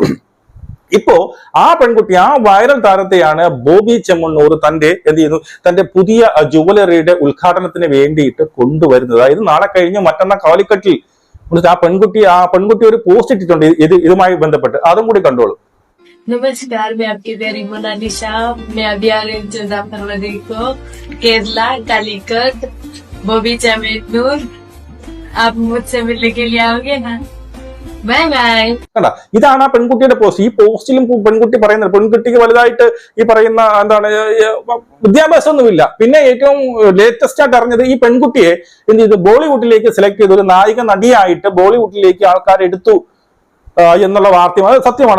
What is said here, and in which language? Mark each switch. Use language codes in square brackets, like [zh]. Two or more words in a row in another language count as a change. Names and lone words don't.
[ml] ഇപ്പോ ആ പെൺകുട്ടി, ആ വൈറൽ താരത്തെയാണ് ബോബി ചെമ്മണ്ണൂർ തന്റെ പുതിയ ജുവലറിയുടെ ഉദ്ഘാടനത്തിന് വേണ്ടിയിട്ട് കൊണ്ടുവരുന്നത്. അതായത് നാളെ കഴിഞ്ഞ് മറ്റന്നാൾ കാലിക്കറ്റിൽ ആ പെൺകുട്ടി ഒരു പോസ്റ്റ് ഇട്ടിട്ടുണ്ട് ഇതുമായി ബന്ധപ്പെട്ട്. അതും കൂടി കണ്ടോളൂ. [hi] नमस्कार, मैं आपकी प्यारी मोनालिसा। मैं अभी आ रही हूँ 14 फरवरी को केरला कालीकट बॉबी चेम्मन्नूर। आप मुझसे मिलने के लिए आओगे ना? [en] bye bye. [ml] കണ്ടാ, ഇതാണ് ആ പെൺകുട്ടിയുടെ പോസ്റ്റ്. ഈ പോസ്റ്റിലും പെൺകുട്ടി പറയുന്നത്, പെൺകുട്ടിക്ക് വലുതായിട്ട് ഈ പറയുന്ന എന്താണ് വിദ്യാഭ്യാസം ഒന്നുമില്ല. പിന്നെ ഏറ്റവും ലേറ്റസ്റ്റ് ആയിട്ട് അറിഞ്ഞത്, ഈ പെൺകുട്ടിയെ എന്ത് ചെയ്തു, ബോളിവുഡിലേക്ക് സെലക്ട് ചെയ്തു, ഒരു നായിക നടിയായിട്ട് ബോളിവുഡിലേക്ക് ആൾക്കാർ എടുത്തു എന്നുള്ള വാർത്തയും അത് സത്യമാണ്.